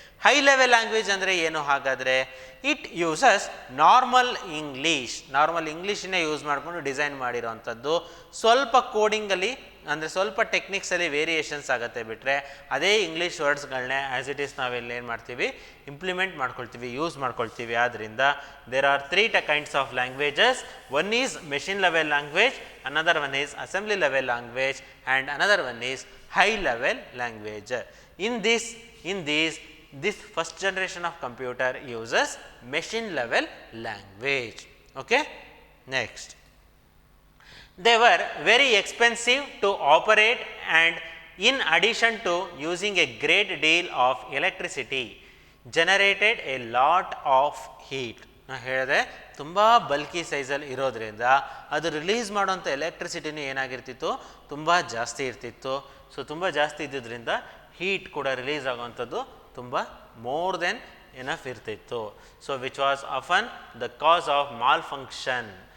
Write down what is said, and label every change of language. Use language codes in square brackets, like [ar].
[kn] High level language ಅಂದರೆ ಏನು ಹಾಗಾದರೆ? ಇಟ್ ಯೂಸಸ್ ನಾರ್ಮಲ್ ಇಂಗ್ಲೀಷನ್ನೇ ಯೂಸ್ ಮಾಡಿಕೊಂಡು ಡಿಸೈನ್ ಮಾಡಿರೋವಂಥದ್ದು. ಸ್ವಲ್ಪ ಕೋಡಿಂಗಲ್ಲಿ ಅಂದರೆ ಸ್ವಲ್ಪ ಟೆಕ್ನಿಕ್ಸಲ್ಲಿ ವೇರಿಯೇಷನ್ಸ್ ಆಗುತ್ತೆ ಬಿಟ್ಟರೆ, ಅದೇ ಇಂಗ್ಲೀಷ್ ವರ್ಡ್ಸ್ಗಳನ್ನೇ ಆ್ಯಸ್ ಇಟ್ ಈಸ್ ನಾವೆಲ್ಲ ಏನು ಮಾಡ್ತೀವಿ, ಇಂಪ್ಲಿಮೆಂಟ್ ಮಾಡ್ಕೊಳ್ತೀವಿ, ಯೂಸ್ ಮಾಡ್ಕೊಳ್ತೀವಿ. [en] ಆದ್ದರಿಂದ there are 3 kinds of languages. One is machine level language, another one is assembly level language and another one is high level language. In these this first generation of computer uses machine level language. Okay. Next, they were very expensive to operate, and in addition to using a great deal of electricity, generated a lot of heat. [kn] ನಾನು ಹೇಳಿದೆ ತುಂಬ bulky ಸೈಜಲ್ಲಿ ಇರೋದ್ರಿಂದ ಅದು release ಮಾಡೋಂಥ ಎಲೆಕ್ಟ್ರಿಸಿಟಿನೂ ಏನಾಗಿರ್ತಿತ್ತು, ತುಂಬ ಜಾಸ್ತಿ ಇರ್ತಿತ್ತು. ಸೊ ತುಂಬ ಜಾಸ್ತಿ ಇದ್ದಿದ್ದರಿಂದ ಹೀಟ್ ಕೂಡ ರಿಲೀಸ್ ಆಗುವಂಥದ್ದು ತುಂಬ ಮೋರ್ ದೆನ್ ಎನಫ್ ಇರ್ತಿತ್ತು. [en] So which was often the cause of malfunction.